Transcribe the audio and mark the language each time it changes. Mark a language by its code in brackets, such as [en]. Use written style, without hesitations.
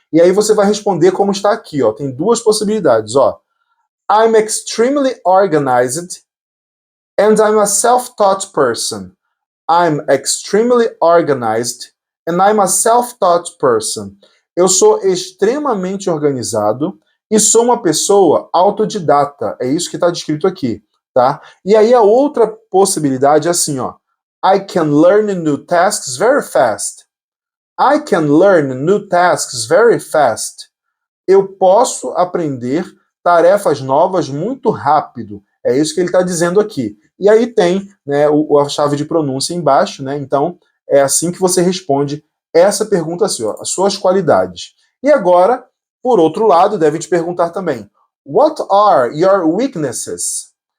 [pt] E aí você vai responder como está aqui, ó. Tem duas possibilidades, ó. [en] I'm extremely organized and I'm a self-taught person. I'm extremely organized and I'm a self-taught person. [pt] Eu sou extremamente organizado e sou uma pessoa autodidata. É isso que está descrito aqui, tá? E aí a outra possibilidade é assim, ó. [en] I can learn new tasks very fast. I can learn new tasks very fast. [pt] Eu posso aprender tarefas novas muito rápido. É isso que ele está dizendo aqui. E aí tem, né, a chave de pronúncia embaixo, né? Então é assim que você responde essa pergunta assim, ó, as suas qualidades. E agora, por outro lado, deve te perguntar também: [en] What are your weaknesses?